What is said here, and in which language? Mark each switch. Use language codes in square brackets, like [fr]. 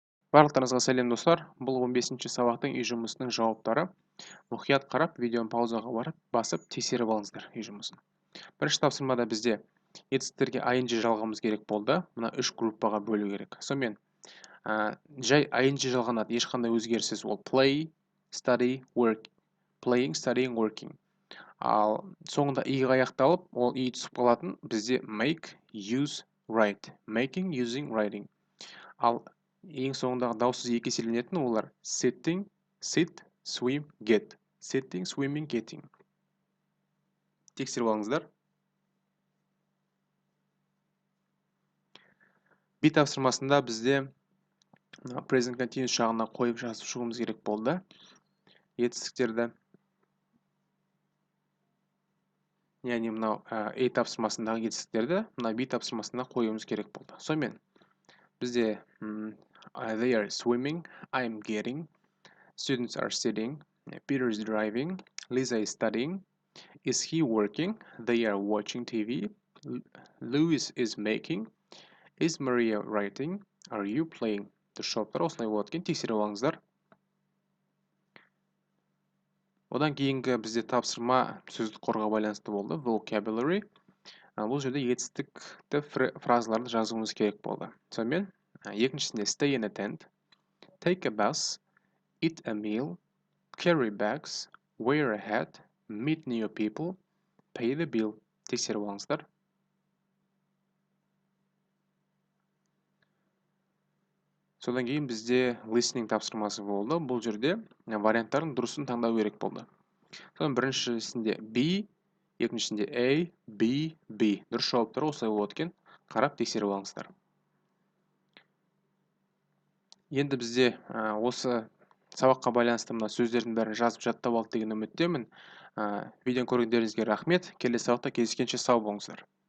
[kk] Барлықтарыңызға сәлем достар. Бұл 15-ші сабақтың үй жұмысының жауаптары. Мұқият қарап, видеоны паузаға басып, тексеріп алыңыздар үй жұмысын. Бірінші тапсырмада бізде етістіктерге ing жалғамыз керек болды. Мына 3 группаға бөлу керек. Сонымен жай ing жалғанады, ешқандай өзгеріссіз. Ол play, study, work. Playing, studying, working. Ал соңында i-ға аяқталып, ол i түсіп қалатын бізде make, use, write. Making, using, writing. Ал ең соңындағы даусыз екі еселенетін олар sitting, sit, swim, get. Sitting, swimming, getting. Тексеріп алыңыздар. B тапсырмасында бізде present continuous жағына қойып жазып шығуымыз керек болды. Етістіктерді. Яғни мынау A тапсырмасындағы етістіктерді мына B тапсырмасында қоюымыз керек болды. Сонымен бізде [en] they are swimming, I am getting, students are sitting, Peter is driving, Lisa is studying, is he working, they are watching TV, Louis is making, is Maria writing, are you playing? [kk] Жауаптар осылай болады екен, тексеріп алыңыздар. Одан кейінгі бізде тапсырма сөздік қорға байланысты болды, vocabulary. Бұл жерде етістікті фразаларды жазуымыз керек болды. Сонымен екіншісінде [en] stay and attend, take a bus, eat a meal, carry bags, wear a hat, meet new people, pay the bill. [kk] Тексеріп алыңыздар. Содан кейін бізде listening тапсырмасы болды. Бұл жерде варианттардың дұрысын таңдау керек болды. Содан біріншісінде B, екіншісінде A, B, B. Дұрыс жауаптар осылай болады екен. Қарап тексеріп алыңыздар. Енді бізде осы сабаққа байланысты мына сөздердің бәрін жазып жаттап алды деген үміттемін. Видеоны көргендеріңізге рахмет. Келесі сабақта кездескенше сау болыңыздар.